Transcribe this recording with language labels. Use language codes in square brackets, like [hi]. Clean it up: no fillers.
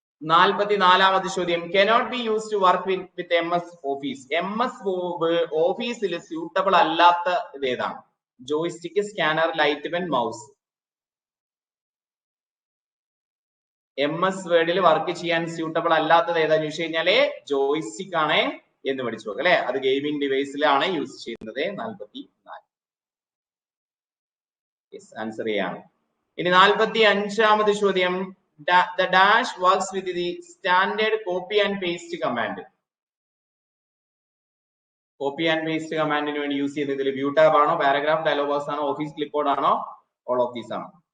[ml] 44ാമത്തെ ചോദ്യം, [en] cannot be used to work with MS Office. [ml] MS ഓഫീസിൽ suitable അല്ലാത്ത ഇത് ഏതാണ്? Joystick, scanner, light pen, mouse. MS Wordൽ work ചെയ്യാൻ സ്യൂട്ടബിൾ അല്ലാത്തത് ഏതാന്ന് ചോദിച്ചു കഴിഞ്ഞാല് ജോയിസ്റ്റിക് ആണ് എന്ന് പഠിച്ചു നോക്കാം അല്ലെ? അത് ഗെയിമിംഗ് ഡിവൈസിലാണ് യൂസ് ചെയ്യുന്നത്. 44 യെസ് ആൻസർ ചെയ്യാണ്. ഇനി 45ാമത്തെ ചോദ്യം, [en] the dash works with the standard copy and paste command. [ml] Copy and paste commandന് വേണ്ടി യൂസ് ചെയ്യുന്നതിൽ വ്യൂ ടാബ് ആണോ, പാരഗ്രാഫ്, ഡയലോഗ് ബോക്സ് ആണോ, ഓഫീസ് ക്ലിപ്ബോർഡ് ആണോ, ഓൾ ഓഫ് ദീസ് ആണോ?